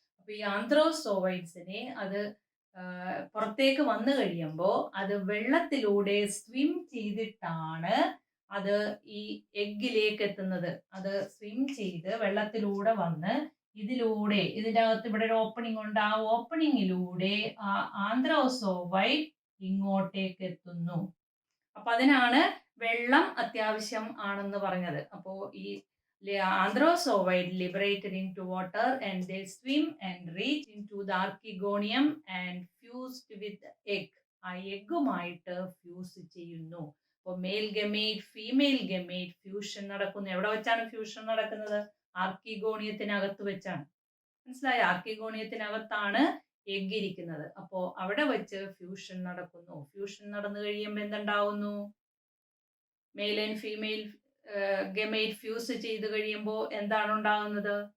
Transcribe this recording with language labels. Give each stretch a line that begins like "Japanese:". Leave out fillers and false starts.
Malayalam: അപ്പൊ ഈ ആന്ത്രോസോവൈഡ്സിനെ അത് പുറത്തേക്ക് വന്നു കഴിയുമ്പോൾ അത് വെള്ളത്തിലൂടെ സ്വിം ചെയ്തിട്ടാണ് അത് ഈ എഗ്ഗിലേക്ക് എത്തുന്നത്. അത് സ്വിം ചെയ്ത് വെള്ളത്തിലൂടെ വന്ന് ഇതിലൂടെ, ഇതിൻ്റെ അകത്ത് ഇവിടെ ഒരു ഓപ്പണിംഗ് ഉണ്ട്, ആ ഓപ്പണിങ്ങിലൂടെ ആ ആന്ത്രോസോവൈഡ് ഇങ്ങോട്ടേക്ക് എത്തുന്നു. അപ്പൊ അതിനാണ് വെള്ളം അത്യാവശ്യം ആണെന്ന് പറഞ്ഞത്. അപ്പോ ഈ
English: Antherozoid liberated into water and they swim and reach into the archegonium and fused with the egg.
Malayalam: ആ എഗ്ഗുമായിട്ട് ഫ്യൂസ് ചെയ്യുന്നു. അപ്പോൾ mail gamete female gamete fusion നടക്കുന്നു. എവിടെ വെച്ചാണ് ഫ്യൂഷൻ നടക്കുന്നത്? ആർക്കിഗോണിയത്തിനകത്ത് വെച്ചാണ്. മനസ്സിലായോ? ആർക്കിഗോണിയത്തിനകത്താണ് എഗ് ഇരിക്കുന്നത്. അപ്പോൾ അവിടെ വെച്ച് ഫ്യൂഷൻ നടക്കുന്നു. ഫ്യൂഷൻ നടന്നു കഴിയുമ്പോൾ എന്തുണ്ടാവുന്നു? Male and female gamete fuse ചെയ്ത് കഴിയുമ്പോൾ എന്താണ് ഉണ്ടാകുന്നത്?